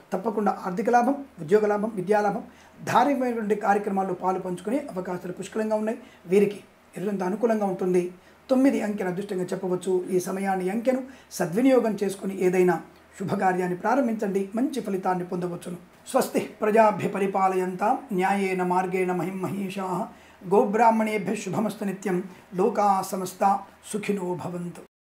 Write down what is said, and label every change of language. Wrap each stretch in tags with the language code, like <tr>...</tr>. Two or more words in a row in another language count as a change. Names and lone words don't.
<te>తప్పకుండా ఆర్థిక లాభం, ఉద్యోగ లాభం, విద్యా లాభం, ధార్మికమైనటువంటి కార్యక్రమాల్లో పాలు పంచుకునే అవకాశాలు పుష్కలంగా ఉన్నాయి. వీరికి ఎరుంత అనుకూలంగా ఉంటుంది. 9 అంకెను అదృష్టంగా చెప్పవచ్చు. ఈ సమయాన్ని అంకెను సద్వినియోగం చేసుకుని ఏదైనా శుభకార్యాన్ని ప్రారంభించండి, మంచి ఫలితాన్ని పొందవచ్చును.</te> <sa>स्वस्ति प्रजाभ्य परिपालयन्तां न्यायेन मार्गेण महीं महीशाः. गोब्राह्मणेभ्य शुभमस्तु नित्यं। लोकाः समस्ताः सुखिनो भवन्तु.</sa>